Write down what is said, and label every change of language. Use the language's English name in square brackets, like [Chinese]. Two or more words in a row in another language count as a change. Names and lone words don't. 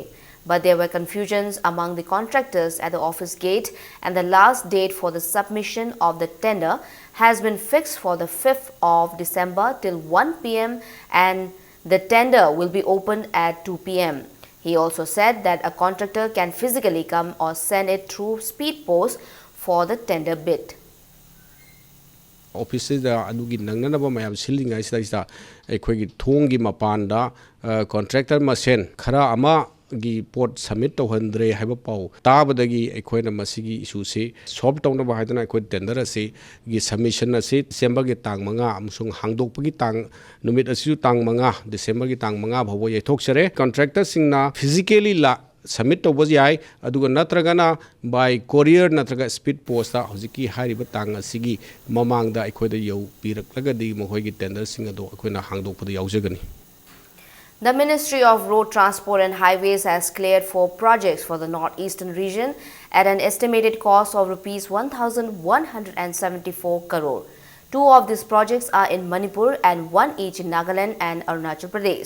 [English] But there were confusions among the contractors at the office gate, and the last date for the submission of the tender has been fixed for the 5th of December till 1 p.m. and the tender will be opened at 2 p.m. He also said that a contractor can physically come or send it through speed post for the tender bid. [Manipuri] ऑफिसदा अदुगी नंगनबा मयाम सिलिंगाई सिदा अखोगी थोंगी मपानदा कॉन्ट्रैक्टर मसेन खरा अमा गी पोट सबमिट तौहंद्रे हाइबा पाउ ताबदगी अखोइना मसिगी इशू से सॉल्व तौनबा हाइदना अखोइ टेंडर असे गी सबमिशन असे डिसेंबर गे तांग मंगा अमसुंग हांगदोकपगी तांग नुमित असिउ तांग मंगा डिसेंबर गे तांग मंगा भवो येथोक्सरे कॉन्ट्रैक्टर सिंगना फिजिकली ला सबमिट तौबज याय अदुगा नत्रगना [English] by courier [Manipuri] नत्रगा [English] speed post [Manipuri] दा हजिकी हारिबा तांग असिगी ममांगदा अखोइदा यौ पिरकलगदी मखोइगी टेंडर सिंग अदो अखोइना हांगदोकपदा यावजगनी. [English] The Ministry of Road Transport and Highways has cleared 4 projects for the northeastern region at an estimated cost of Rs 1,174 crore. 2 of these projects are in Manipur and 1 each in Nagaland and Arunachal Pradesh.